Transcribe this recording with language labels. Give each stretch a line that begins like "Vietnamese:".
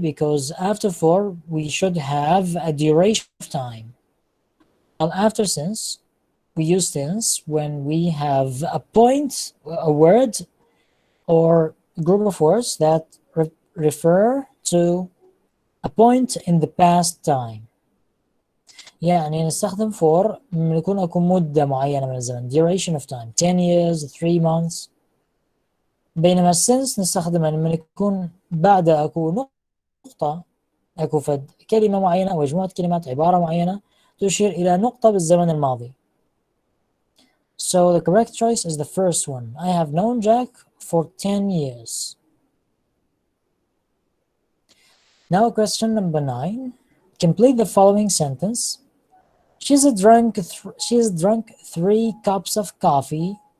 English: Because after 4, we should have a duration of time. While after since, we use tense when we have a point, a word, or group of words that refer to a point in the past time.
Arabic: يعني نستخدم for من يكون مدة معينة من الزمن,
English: duration of time, 10 years, 3 months.
Arabic: بينما السنس نستخدم لما يكون بعد أكو نقطة، أكو فد كلمة معينة أو مجموعة كلمات، عبارة معينة تشير إلى نقطة بالزمن الماضي.
English: So the correct choice is the first one. I have known Jack for 10 years. Now question number 9. Complete the following sentence. She's drunk 3 cups of coffee.